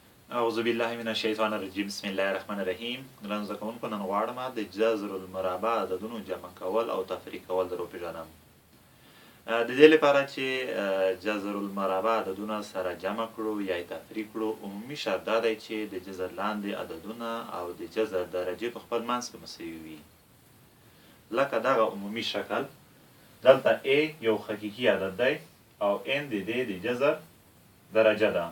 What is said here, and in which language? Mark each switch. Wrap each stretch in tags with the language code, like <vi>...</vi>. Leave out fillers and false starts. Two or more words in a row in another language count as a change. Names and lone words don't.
<ar>اعوذ بالله من الشیطان الرجیم بسم الله الرحمن الرحیم.</ar> <ps>ګرانو زده کوونکو، نن غواړم د جذر المربع عددونو جمع کول او تفریق کول در وپېژنم. د دې لپاره چې جذر المربع عددونه سره جمع کړو یا یې تفریق کړو، عمومي شرط دا دی چې د جذر لاندې عددونه او د جذر درجې په خپل منځ کې مساوي وي. لکه دغه عمومي شکل، دلته a یو حقیقي عدد دی او n د دې د جذر درجه ده.</ps>